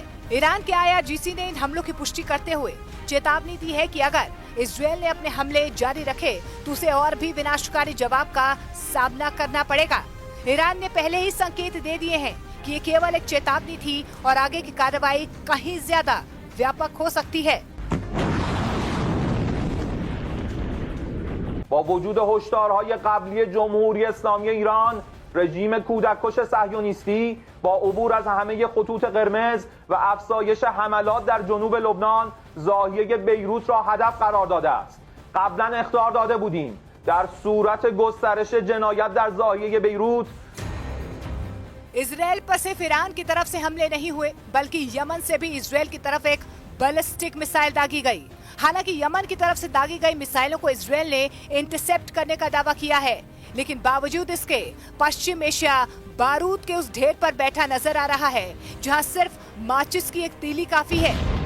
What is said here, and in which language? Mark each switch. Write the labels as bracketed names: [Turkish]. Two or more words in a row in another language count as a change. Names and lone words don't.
[Hindi] ईरान के IRGC ने इन हमलों की पुष्टि करते हुए चेतावनी दी है कि अगर इजरायल ने अपने हमले जारी रखे तो उसे और भी विनाशकारी जवाब का सामना करना पड़ेगा। ईरान ने पहले ही संकेत दे दिए हैं कि ये केवल एक चेतावनी थी और आगे की कार्रवाई कहीं ज्यादा व्यापक हो सकती है। [Persian] با وجود هشدارهای قبلی جمهوری اسلامی ایران، رژیم کودککش صهیونیستی با عبور از همه خطوط قرمز و افزایش حملات در جنوب لبنان، ضاحیه بیروت را هدف قرار داده است. قبلا اخطار داده بودیم در صورت گسترش جنایت در زاویه بیروت [Hindi] इजराइल पर सिर्फ ईरान की तरफ से हमले नहीं हुए बल्कि यमन से भी इजराइल की तरफ एक बैलिस्टिक मिसाइल दागी गई। हालांकि यमन की तरफ से दागी गई मिसाइलों को इजराइल ने इंटरसेप्ट करने का दावा किया है, लेकिन बावजूद इसके पश्चिम एशिया बारूद के उस ढेर पर बैठा नजर आ रहा है जहां सिर्फ माचिस की एक तीली काफी है।